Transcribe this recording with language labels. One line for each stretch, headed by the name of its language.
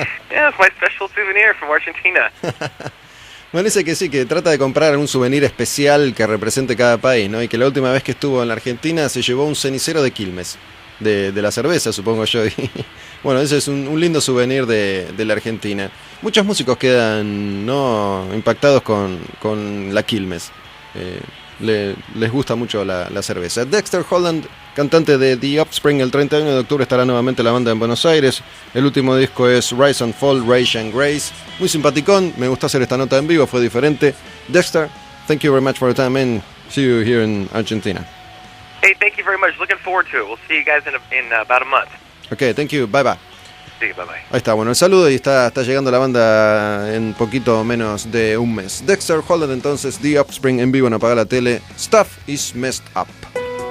English: Yeah, it's my special souvenir from Argentina.
Spanish: Bueno, dice que sí, que trata de comprar un souvenir especial que represente cada país, ¿no? Y que la última vez que estuvo en la Argentina se llevó un cenicero de Quilmes, de la cerveza, supongo yo. Y, bueno, ese es un lindo souvenir de la Argentina. Muchos músicos quedan impactados con la Quilmes. Les gusta mucho la cerveza. Dexter Holland, cantante de The Offspring, el 31 de octubre estará nuevamente la banda en Buenos Aires. El último disco es Rise and Fall, Rage and Grace. Muy simpaticón, me gustó hacer esta nota en vivo, fue diferente.
English: Dexter, thank you very much for your time and see you here in Argentina. Hey, thank you very much. Looking forward to it. We'll see you guys in about a month. Okay, thank you. Bye-bye.
Spanish: Sí, bye bye. Ahí está, bueno, el saludo y está llegando la banda en poquito menos de un mes. Dexter Holland entonces, The Offspring en vivo en Apagá La Tele.
English: Stuff is messed up.